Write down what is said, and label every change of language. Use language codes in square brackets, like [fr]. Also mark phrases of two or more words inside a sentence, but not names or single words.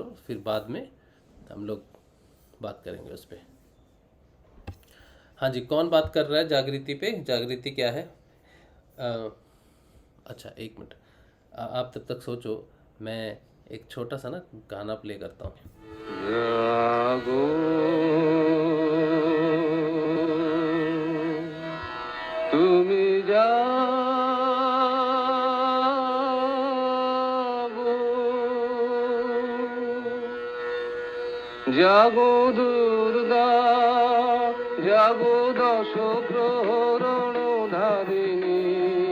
[hi] फिर बाद में हम लोग बात करेंगे उस पर। हाँ जी, कौन बात कर रहा है जागृति पे? जागृति क्या है? अच्छा, एक मिनट, आप तब तक सोचो, मैं एक छोटा सा ना गाना प्ले करता हूँ। [bn] জাগো তুমি জাগো দুর্গা, জাগো দশ প্রহরণ ধারিণী,